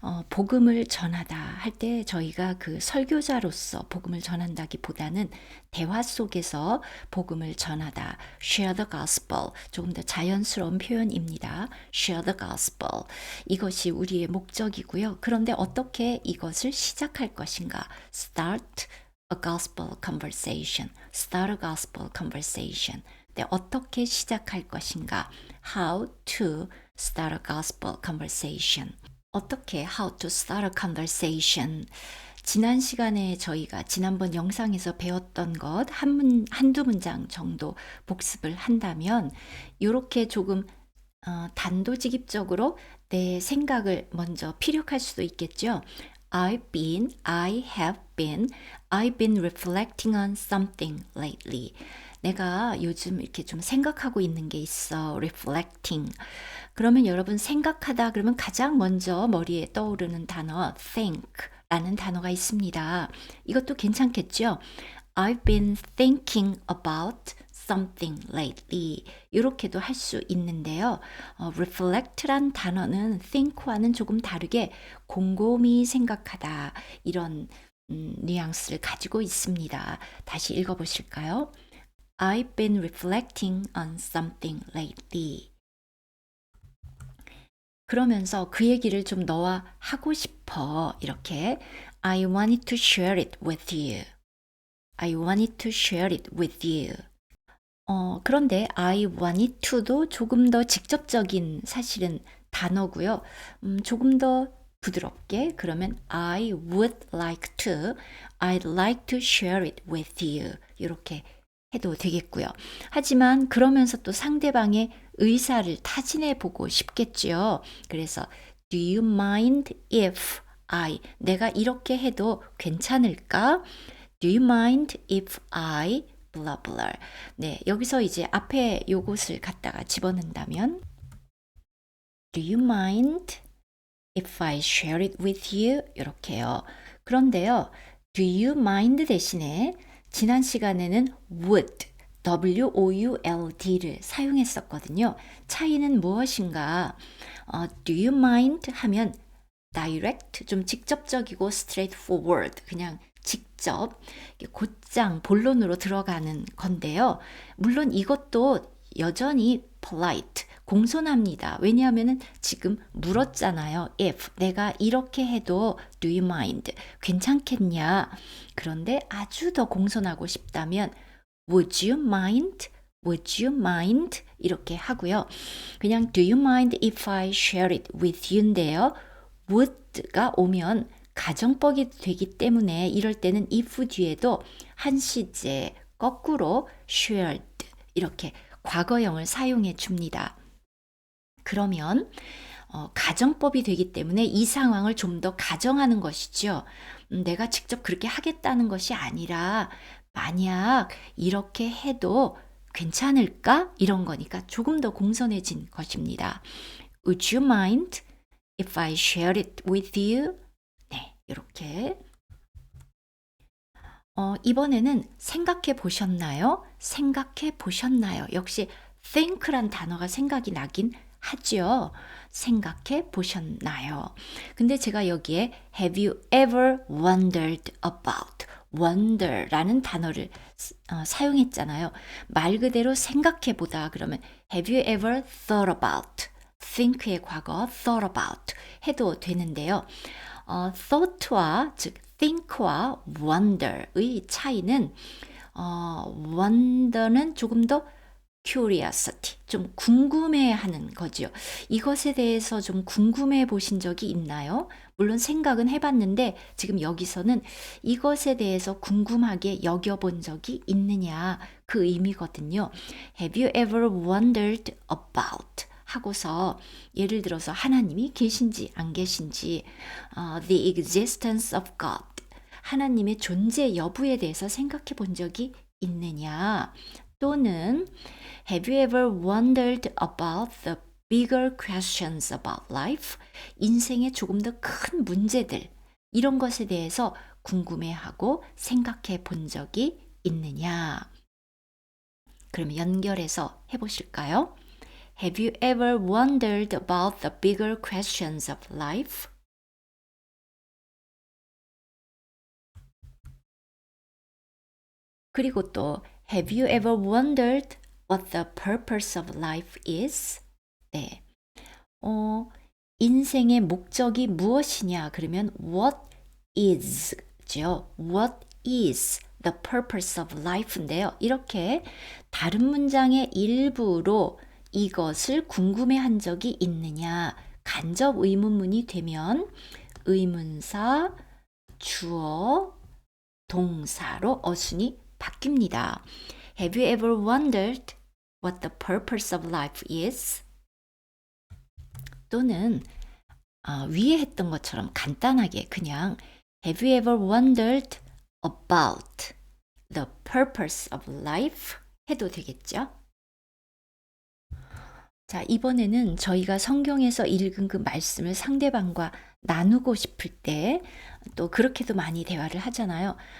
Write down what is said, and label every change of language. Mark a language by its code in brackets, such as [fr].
[ko] 복음을 전하다 할 때 저희가 그 설교자로서 복음을 전한다기보다는 대화 속에서 복음을 전하다, [en] share the gospel, [ko] 조금 더 자연스러운 표현입니다. [en] share the gospel. [ko] 이것이 우리의 목적이고요. 그런데 어떻게 이것을 시작할 것인가? [en] start a gospel conversation. start a gospel conversation. [ko] 네, 어떻게 시작할 것인가? [en] how to start a gospel conversation. [ko] 어떻게 [en] how to start a conversation. [ko] 지난 시간에 저희가 지난번 영상에서 배웠던 것 한두 문장 정도 복습을 한다면 이렇게 조금 단도직입적으로 내 생각을 먼저 피력할 수도 있겠죠. [en] I have been reflecting on something lately. [ko] 내가 요즘 이렇게 좀 생각하고 있는 게 있어. [en] reflecting. [ko] 그러면 여러분 생각하다 그러면 가장 먼저 머리에 떠오르는 단어 think 라는 단어가 있습니다. 이것도 괜찮겠죠? [en] I've been thinking about something lately. [ko] 이렇게도 할 수 있는데요. reflect란 단어는 think와는 조금 다르게 곰곰이 생각하다 이런 뉘앙스를 가지고 있습니다. 다시 읽어보실까요? [en] I've been reflecting on something lately. [ko] 그러면서 그 얘기를 좀 너와 하고 싶어. 이렇게 [en] I wanted to share it with you. I wanted to share it with you. [ko] 그런데 [en] I wanted to [ko] 도 조금 더 직접적인 사실은 단어고요. 조금 더 부드럽게 그러면 [en] I would like to, I'd like to share it with you. [ko] 이렇게 해도 되겠고요. 하지만 그러면서 또 상대방의 의사를 타진해 보고 싶겠죠. 그래서 [en] Do you mind if [ko] 내가 이렇게 해도 괜찮을까? [en] Do you mind if I blah blah. [ko] 네, 여기서 이제 앞에 요것을 갖다가 집어넣는다면 [en] Do you mind if I share it with you? [ko] 이렇게요. 그런데요. [en] Do you mind [ko] 대신에 지난 시간에는 would, would 를 사용했었거든요. 차이는 무엇인가? [en] Do you mind [ko] 하면 direct, 좀 직접적이고 straightforward, 그냥 직접 곧장 본론으로 들어가는 건데요. 물론 이것도 여전히 polite, 공손합니다. 왜냐하면 지금 물었잖아요. if, 내가 이렇게 해도 [en] do you mind, [ko] 괜찮겠냐? 그런데 아주 더 공손하고 싶다면 [en] would you mind? Would you mind? [ko] 이렇게 하고요. 그냥 [en] do you mind if I share it with you인데요. [ko] would가 오면 가정법이 되기 때문에 이럴 때는 if 뒤에도 한 시제 거꾸로 shared 이렇게 과거형을 사용해 줍니다. 그러면 가정법이 되기 때문에 이 상황을 좀 더 가정하는 것이죠. 내가 직접 그렇게 하겠다는 것이 아니라 만약 이렇게 해도 괜찮을까? 이런 거니까 조금 더 공손해진 것입니다. [en] Would you mind if I share it with you? [ko] 네, 이렇게. 이번에는 생각해 보셨나요? 생각해 보셨나요? 역시 think란 단어가 생각이 나긴 하죠. 생각해 보셨나요? 근데 제가 여기에 [en] have you ever wondered about [ko] wonder라는 단어를 사용했잖아요. 말 그대로 생각해 보다 그러면 [en] have you ever thought about [ko] think의 과거 [en] thought about [ko] 해도 되는데요. thought와 즉 think와 wonder의 차이는 wonder는 조금 더 curiosity, 좀 궁금해하는 거죠. 이것에 대해서 좀 궁금해 보신 적이 있나요? 물론 생각은 해봤는데 지금 여기서는 이것에 대해서 궁금하게 여겨본 적이 있느냐 그 의미거든요. [en] Have you ever wondered about? [ko] 하고서 예를 들어서 하나님이 계신지 안 계신지 [en] the existence of God [ko] 하나님의 존재 여부에 대해서 생각해 본 적이 있느냐 또는 [en] Have you ever wondered about the bigger questions about life? [ko] 인생의 조금 더 큰 문제들, 이런 것에 대해서 궁금해하고 생각해 본 적이 있느냐? 그럼 연결해서 해보실까요? [en] Have you ever wondered about the bigger questions of life? [ko] 그리고 또 [en] Have you ever wondered what the purpose of life is? 네. [ko] 인생의 목적이 무엇이냐? 그러면 what is죠. [en] What is the purpose of life인데요. [ko] 이렇게 다른 문장의 일부로 이것을 궁금해한 적이 있느냐? 간접 의문문이 되면 의문사, 주어, 동사로 어순이 바뀝니다. [en] Have you ever wondered what the purpose of life is? [ko] 또는 위에 했던 것처럼 간단하게 그냥 [en] Have you ever wondered about the purpose of life? [ko] 해도 되겠죠? 자, 이번에는 저희가 성경에서 읽은 그 말씀을 상대방과 나누고 싶을 때 또 그렇게도 많이 대화를 하잖아요.